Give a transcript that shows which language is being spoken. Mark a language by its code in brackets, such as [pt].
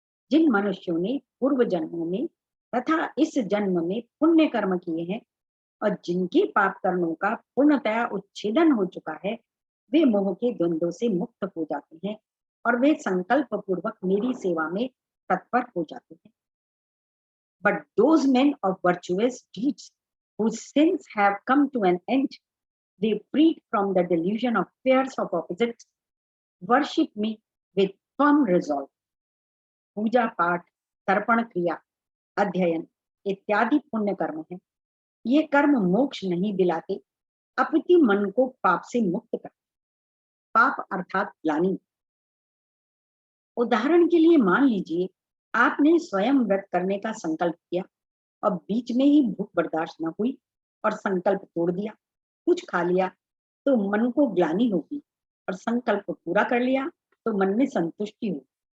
[hi] जिन मनुष्यों ने पूर्व जन्मों में तथा इस जन्म में पुण्य कर्म किए हैं और जिनके पाप कर्मों का पूर्णतया उच्छेदन हो चुका है, वे मोह के द्वंद्वों से मुक्त हो जाते हैं और वे संकल्प पूर्वक मेरी सेवा में तत्पर हो जाते हैं। [en] But those men of virtuous deeds whose sins have come to an end, they freed from the delusion of pairs of opposites, worship me with firm resolve. [hi] पूजा पाठ, तर्पण क्रिया, अध्ययन इत्यादि पुण्य कर्म है। ये कर्म मोक्ष नहीं दिलाते, अपितु मन को पाप से मुक्त करते। पाप अर्थात ग्लानि। उदाहरण के लिए मान लीजिए आपने स्वयं व्रत करने का संकल्प किया और बीच में ही भूख बर्दाश्त न हुई और संकल्प तोड़ दिया, कुछ खा लिया तो मन को ग्लानि होगी, और संकल्प पूरा कर लिया तो मन में संतुष्टि होगी।